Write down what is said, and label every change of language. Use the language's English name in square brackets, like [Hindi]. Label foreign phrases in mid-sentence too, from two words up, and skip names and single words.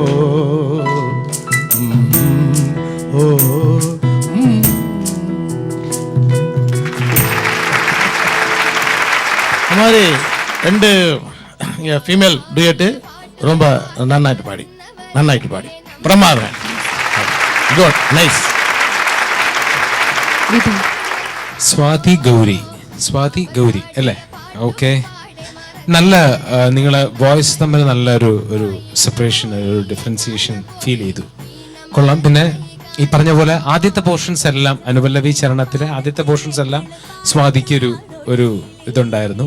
[Tamil] ஓ மாதிரி ரெண்டு [English] female duet [Tamil] ரொம்ப நன்னாயிட்டு பாடி பிரமாதம். [English] good, nice. [Malayalam] സ്വാതി ഗൗരി അല്ലേ? ഓക്കെ. നല്ല നിങ്ങളെ വോയിസ് തമ്മിൽ നല്ല ഒരു സെപ്പറേഷൻ, ഒരു [English] differentiation feel [Malayalam] ചെയ്തു. കൊള്ളാം. പിന്നെ ഈ പറഞ്ഞ പോലെ ആദ്യത്തെ പോർഷൻസ് എല്ലാം, അനുപല്ലവി ചരണത്തിലെ ആദ്യത്തെ പോർഷൻസ് എല്ലാം സ്വാതിക്ക് ഒരു ഇതുണ്ടായിരുന്നു.